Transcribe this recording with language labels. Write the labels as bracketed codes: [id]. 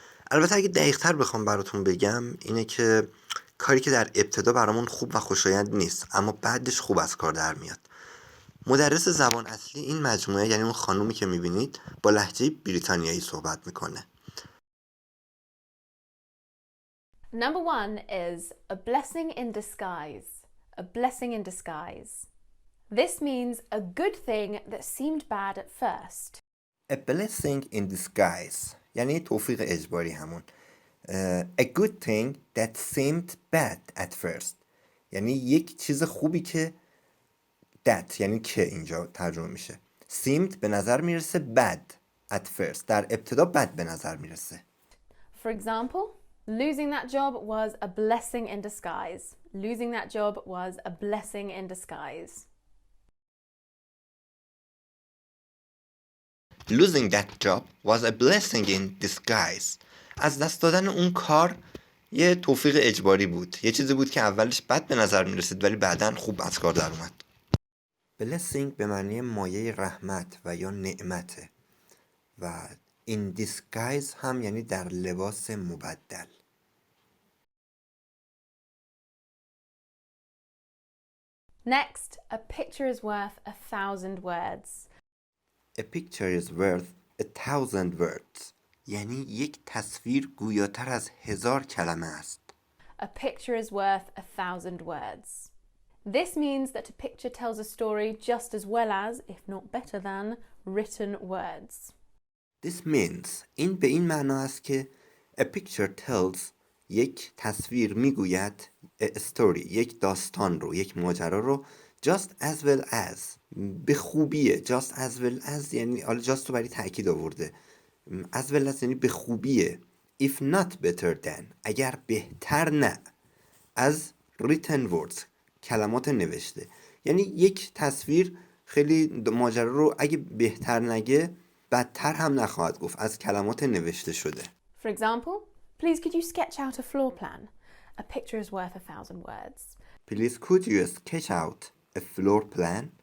[fa] البته اگه دقیق‌تر بخوام براتون بگم اینه که کاری که در ابتدا برامون خوب و خوشایند نیست اما بعدش خوب از کار در میاد. مدرس زبان اصلی این مجموعه، یعنی اون خانومی که میبینید، با لهجه بریتانیایی صحبت میکنه. [en] Number one is a blessing in disguise. A blessing in disguise. This means a good thing that seemed bad at first. A blessing in disguise [fa] یعنی توفیق اجباری همون. [en] A good thing that seemed bad at first [fa] یعنی یک چیز خوبی که that یعنی که اینجا ترجمه میشه. [en] seemed [fa] به نظر میرسه [en] bad at first [fa] در ابتدا بد به نظر میرسه. [en] For example, losing that job was a blessing in disguise. Losing that job was a blessing in disguise. Losing that job was a blessing in disguise. [fa] از دست دادن اون کار یه توفیق اجباری بود. یه چیزی بود که اولش بد به نظر میرسید ولی بعداً خوب از کار در اومد. blessing به معنی مایه رحمت و یا نعمته و [en] in disguise [fa] هم یعنی در لباس مبدل. [en] Next, a picture is worth 1,000 words. A picture is worth 1,000 words [fa] یعنی یک تصویر گویاتر از 1000 کلمه است. [en] A picture is worth 1,000 words. This means that a picture tells a story just as well as, if not better than, written words. This means [fa] این به این معنا است که [en] a picture tells [fa] یک تصویر میگوید [en] a story [fa] یک داستان رو، یک ماجرا رو [en] just as well as [fa] به خوبیه. just [en] as well as [fa] یعنی حالا just رو برای تأکید آورده. as well as یعنی به خوبیه. [en] if not better than [fa] اگر بهتر نه از [en] written words [fa] کلمات نوشته. یعنی یک تصویر خیلی ماجرا رو اگه بهتر نگه بدتر هم نخواهد گفت از کلمات نوشته شده. [en] For example, please could you sketch out a floor plan? A picture is worth 1,000 words. Please could you sketch out a floor plan?